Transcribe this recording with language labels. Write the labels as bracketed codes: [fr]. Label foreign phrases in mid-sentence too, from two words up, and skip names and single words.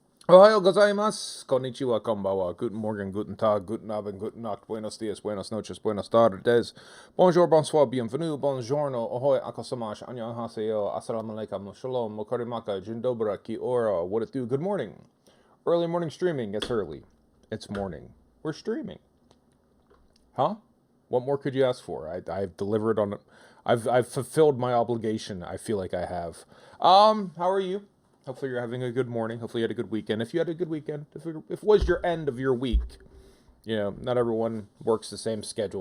[ja] おはようございます、こんにちは、こんばんは, [de] guten Morgen, guten Tag, guten Abend, guten Nacht, [es] buenos dias, buenas noches, buenas tardes, [fr] bonjour, bonsoir, bienvenue, buongiorno, ahoy, akosamash, annyeonghaseyo, [ar] السلام عليكم, [fr] shalom, mokarimaka, jindobra, [mi] ki ora, [en] what it do, good morning. Early morning streaming, it's early. It's morning. We're streaming. Huh? What more could you ask for? I've delivered on I've fulfilled my obligation. I feel like I have. How are you? Hopefully you're having a good morning. Hopefully you had a good weekend. If you had a good weekend, if it was your end of your week, not everyone works the same schedule.